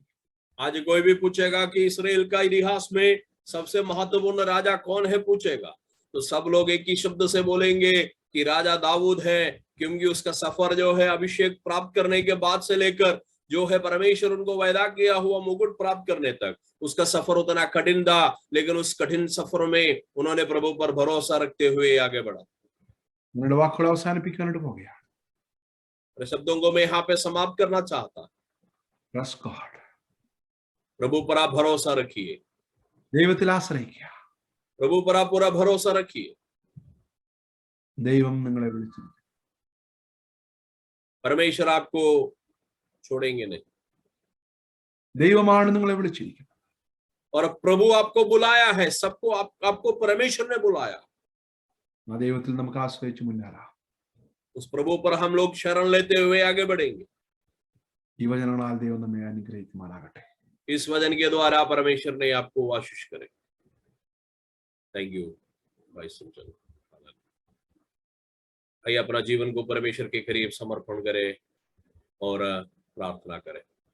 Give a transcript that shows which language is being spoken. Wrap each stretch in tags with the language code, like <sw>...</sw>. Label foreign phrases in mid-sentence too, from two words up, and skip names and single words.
<hi>आज कोई भी पूछेगा कि इस्राएल का इतिहास में सबसे महत्वपूर्ण राजा कौन है पूछेगा, तो सब लोग एक ही शब्द से बोलेंगे कि राजा दाऊद है, क्योंकि उसका सफर जो है अभिषेक प्राप्त करने के बाद से लेकर जो है परमेश्वर उनको वायदा किया हुआ मुकुट प्राप्त करने तक उसका सफर उतना कठिन था, लेकिन उस कठिन सफर में उन्होंने प्रभु पर भरोसा रखते हुए आगे बढ़ा।</hi> <ml>വാക്കുകൾ അവസാനിപ്പിക്കാനായിട്ട് പോവുകയാണ്.</ml> <hi>शब्दों को मैं यहाँ पे समाप्त करना चाहता।</hi> <en>Trust God.</en> <hi>प्रभु पर आप भरोसा रखिए,</hi> <ml>ദൈവത്തിൽ ആശ്രയിക്കുക.</ml> <hi>प्रभु पर आप पूरा भरोसा रखिए।</hi> <ml>ദൈവം നിങ്ങളെ വിളിച്ചു.</ml> <hi>परमेश्वर आपको छोड़ेंगे नहीं।</hi> <ml>ദൈവമാണ് നിങ്ങളെ വിളിച്ചിരിക്കുന്നത്.</ml> <hi>और प्रभु आपको बुलाया है, सबको आपको परमेश्वर ने बुलाया।</hi> <ml>ആ ദൈവത്തിൽ നമുക്ക് ആശ്രയിച്ച് മുന്നേറാം.</ml> <hi>उस प्रभु पर हम लोग शरण लेते हुए आगे बढ़ेंगे।</hi> <ml>ഈ വചനങ്ങളാൽ ദൈവം നമ്മെ അനുഗ്രഹിക്കുമാറാകട്ടെ.</ml> <hi>इस वचन के द्वारा परमेश्वर ने आपको आशीष करे।</hi> <en>thank you</en> <hi>भाई सुनचंद। आइए अपना जीवन को परमेश्वर के करीब समर्पण करें और प्रार्थना करें।</hi>